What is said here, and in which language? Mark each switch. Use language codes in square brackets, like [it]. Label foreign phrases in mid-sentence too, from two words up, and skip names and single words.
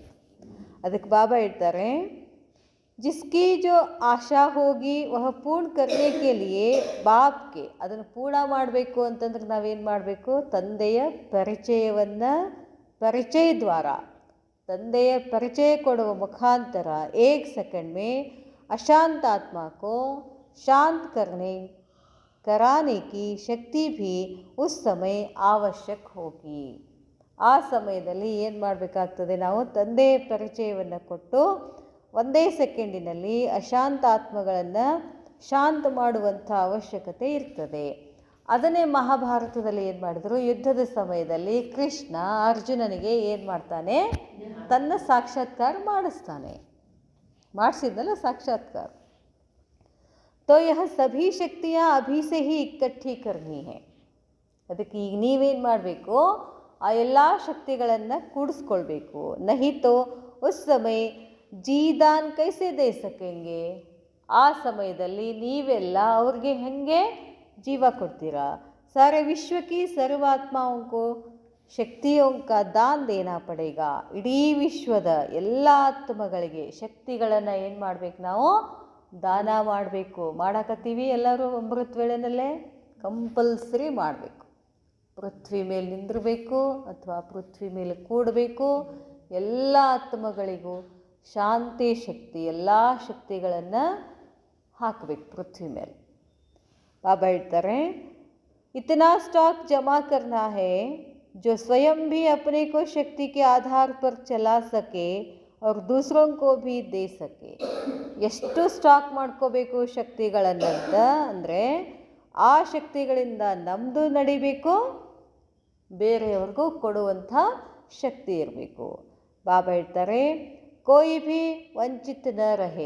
[kn] ಅದಕ್ಕೆ ಬಾಬಾ ಹೇಳ್ತಾರೆ, [hi] जिसकी जो आशा होगी वह पूर्ण करने के लिए [kn] ಬಾಪ್ಗೆ, ಅದನ್ನು ಪೂರ್ಣ ಮಾಡಬೇಕು ಅಂತಂದ್ರೆ ನಾವೇನು ಮಾಡಬೇಕು? ತಂದೆಯ ಪರಿಚಯ ದ್ವಾರ, ತಂದೆಯ ಪರಿಚಯ ಕೊಡುವ ಮುಖಾಂತರ [hi] 1 सेकंड में अशांत आत्मा को शांत कराने की शक्ति भी उस समय आवश्यक होगी. [kn] ಆ ಸಮಯದಲ್ಲಿ ಏನು ಮಾಡಬೇಕಾಗ್ತದೆ? ನಾವು ತಂದೆಯ ಪರಿಚಯವನ್ನು ಕೊಟ್ಟು 1 ಸೆಕೆಂಡಿನಲ್ಲಿ ಅಶಾಂತ ಆತ್ಮಗಳನ್ನು ಶಾಂತ ಮಾಡುವಂಥ ಅವಶ್ಯಕತೆ ಇರ್ತದೆ. ಅದನ್ನೇ ಮಹಾಭಾರತದಲ್ಲಿ ಏನು ಮಾಡಿದ್ರು? ಯುದ್ಧದ ಸಮಯದಲ್ಲಿ ಕೃಷ್ಣ ಅರ್ಜುನನಿಗೆ ಏನು ಮಾಡ್ತಾನೆ? ತನ್ನ ಸಾಕ್ಷಾತ್ಕಾರ ಮಾಡಿಸಿದ್ನಲ್ಲ ಸಾಕ್ಷಾತ್ಕಾರ. [hi] तो यह सभी शक्तियाँ अभी से ही इकट्ठी करनी है. [kn] ಅದಕ್ಕೆ ಈಗ ನೀವೇನು ಮಾಡಬೇಕು? ಆ ಎಲ್ಲ ಶಕ್ತಿಗಳನ್ನು ಕೂಡಿಸ್ಕೊಳ್ಬೇಕು. [hi] नहीं तो उस समय जीदान कैसे दे सकेंगे? [kn] ಆ ಸಮಯದಲ್ಲಿ ನೀವೆಲ್ಲ ಅವ್ರಿಗೆ ಹೆಂಗೆ ಜೀವ ಕೊಡ್ತೀರಾ? [hi] सारे विश्व की सर्वात्माओं को शक्तियों का दान देना पड़ेगा. [kn] ಇಡೀ ವಿಶ್ವದ ಎಲ್ಲ ಆತ್ಮಗಳಿಗೆ ಶಕ್ತಿಗಳನ್ನು ಏನು ಮಾಡಬೇಕು? ನಾವು ದಾನ ಮಾಡಬೇಕು. ಮಾಡಕತ್ತೀವಿ ಎಲ್ಲರೂ ಅಮೃತ ವೇಳೆನಲ್ಲೇ ಕಂಪಲ್ಸರಿ ಮಾಡಬೇಕು. ಪೃಥ್ವಿ ಮೇಲೆ ನಿಂದಿರಬೇಕು ಅಥವಾ ಪೃಥ್ವಿ ಮೇಲೆ ಕೂಡಬೇಕು. ಎಲ್ಲ ಆತ್ಮಗಳಿಗೂ ಶಾಂತಿ ಶಕ್ತಿ, ಎಲ್ಲ ಶಕ್ತಿಗಳನ್ನು ಹಾಕಬೇಕು ಪೃಥ್ವಿ ಮೇಲೆ. ಬಾಬಾ ಹೇಳ್ತಾರೆ, [hi] इतना स्टॉक जमा करना है जो स्वयं भी अपने को शक्ति के आधार पर चला सके और दूसरों को भी दे सके. [kn] ಎಷ್ಟು ಸ್ಟಾಕ್ ಮಾಡ್ಕೋಬೇಕು ಶಕ್ತಿಗಳನ್ನಂತ ಅಂದರೆ ಆ ಶಕ್ತಿಗಳಿಂದ ನಮ್ಮದು ನಡಿಬೇಕು, ಬೇರೆಯವ್ರಿಗೂ ಕೊಡುವಂಥ ಶಕ್ತಿ ಇರಬೇಕು. ಬಾಬಾ ಹೇಳ್ತಾರೆ, [hi] कोई भी वंचित न रहे.